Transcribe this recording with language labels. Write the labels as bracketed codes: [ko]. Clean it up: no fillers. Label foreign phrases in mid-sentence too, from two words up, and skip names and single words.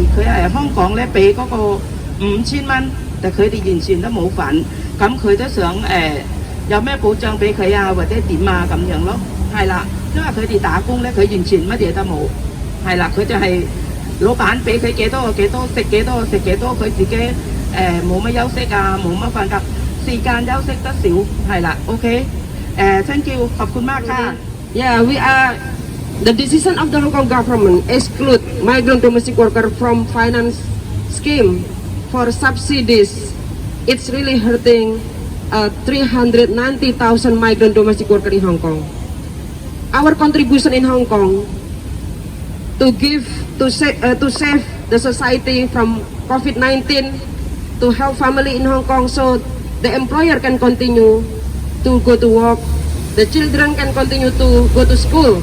[yue] 佢係香港咧俾嗰個5000蚊，但佢哋完全都冇份，咁佢都想有咩保障俾佢啊，或者點啊咁樣咯，係啦，因為佢哋打工咧，佢完全乜嘢都冇，係啦，佢就係老闆俾佢幾多食幾多，佢自己冇乜休息啊，冇乜瞓覺，時間休息得少，係啦 ，OK。 [en] Thank you， [th] ขอบคุณมากค่ะ [en] Yeah, we are. The decision of the Hong Kong government exclude migrant domestic worker from finance scheme for subsidies. It's really hurting 390,000 migrant domestic worker in Hong Kong. Our contribution in Hong Kong to save the society from COVID-19, to help family in Hong Kong so the employer can continue to go to work, the children can continue to go to school.